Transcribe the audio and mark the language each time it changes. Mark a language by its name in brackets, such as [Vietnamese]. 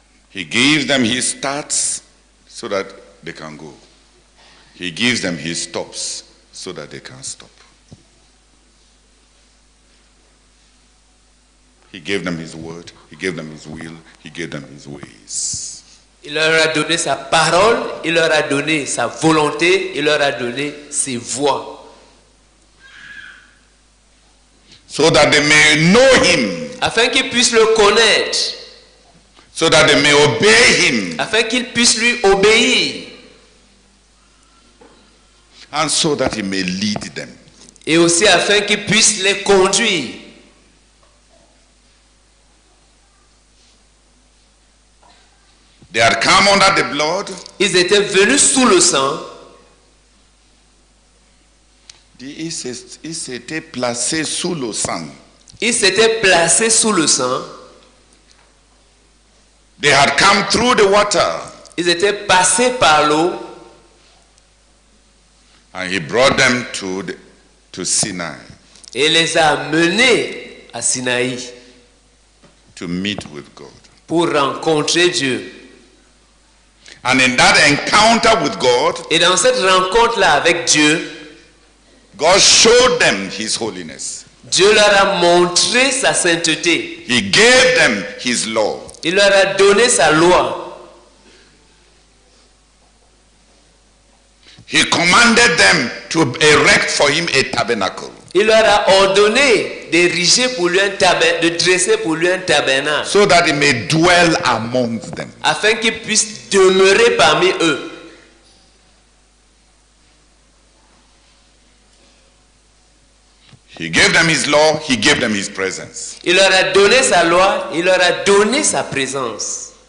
[English] He gives them his starts so that they can go. He gives them his stops so that they can stop. He gave them his word, he gave them his will, he gave them his ways. [French] Il leur a donné sa parole, il leur a donné sa volonté, il leur a donné ses voies. [English] So that they may know him. [French] Afin qu'ils puissent le connaître. [English] So that they may obey him. [French] Afin qu'ils puissent lui obéir. [English] And so that he may lead them. [French] Et aussi afin qu'ils puissent les conduire. They had come under the blood. Ils étaient venus sous le sang. Ils s'étaient placés sous le sang. Ils s'étaient placés sous le sang. [English] They had come through the water. [French] Ils étaient passés par l'eau. [English] And he brought them to Sinai. [French] Et les a menés à Sinaï. [English] To meet with God. [French] Pour rencontrer Dieu. [English] And in that encounter with God, [French] et dans cette rencontre-là avec Dieu, [English] God showed them his holiness. [French] Dieu leur a montré sa sainteté. [English] He gave them his law. [French] Il leur a donné sa loi. [English] He commanded them to erect for him a tabernacle. [French] Il leur a ordonné d'ériger pour lui un tabernacle, de dresser pour lui un tabernacle. [English] So that he may dwell amongst them. [French] Afin qu'il puisse demeurer parmi eux. [English] He gave them his law, he gave them his presence. [French] Il leur a donné sa loi, il leur a donné sa présence.